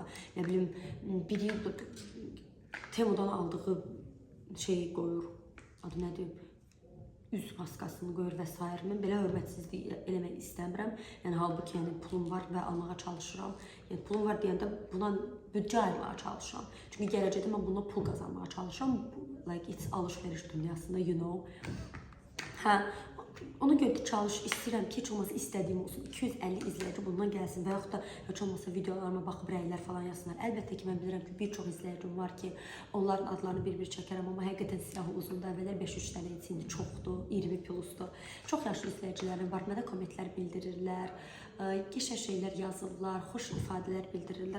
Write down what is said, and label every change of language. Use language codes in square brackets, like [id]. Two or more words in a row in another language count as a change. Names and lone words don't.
[az] Nə bilim biri Temudan aldığı şeyi qoyur. Adı nədir? Üz maskasını qoyur və s. Mən belə hörmətsizlik eləmək istəmirəm. Yəni halbuki yəni pulum var və almağa çalışıram. Yəni pulum var deyəndə buna büdcə ayırmağa çalışıram. Çünki gələcəkdə mən bununla pul qazanmağa çalışıram. [en] Like it's [az] alış-veriş dünyasında, [en] you know. [az] Hə, ona görə də istəyirəm ki, heç olmasa istədiyim olsun. 250 izləyici bundan gəlsin və yaxud da heç olmasa videolarıma baxıb rəylər falan yazsınlar. Əlbəttə ki, mən bilirəm ki, bir çox izləyicim var ki, onların adlarını bir-bir çəkərəm, amma həqiqətən silahı uzundur. Əvvəllər 5-3 dənə indi çoxdur, 20 plusdur. Çox yaşlı izləyicilərim var, mənə kommentlər bildirirlər, qəşəng şeylər yazırlar, xoş ifadələr bildirirlər.